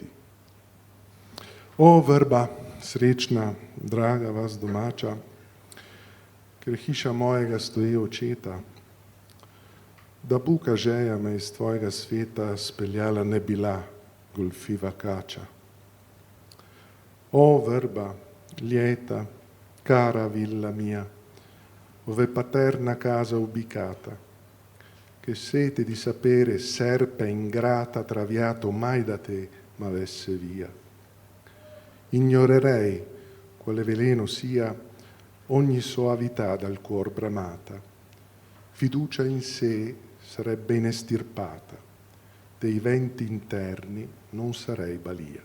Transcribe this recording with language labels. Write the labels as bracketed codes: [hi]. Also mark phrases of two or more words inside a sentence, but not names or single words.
[sl] O, vrba, srečna, draga vas domača, ker hiša mojega stoji očeta, da buka žeja me iz tvojega sveta speljala ne bila golfiva kača. O, vrba, ljeta, [it] cara villa mia, ove paterna casa ubicata, che sete di sapere serpe ingrata traviato mai da te m'avesse via. Ignorerei quale veleno sia ogni soavità dal cuor bramata, fiducia in sé sarebbe inestirpata, dei venti interni non sarei balia.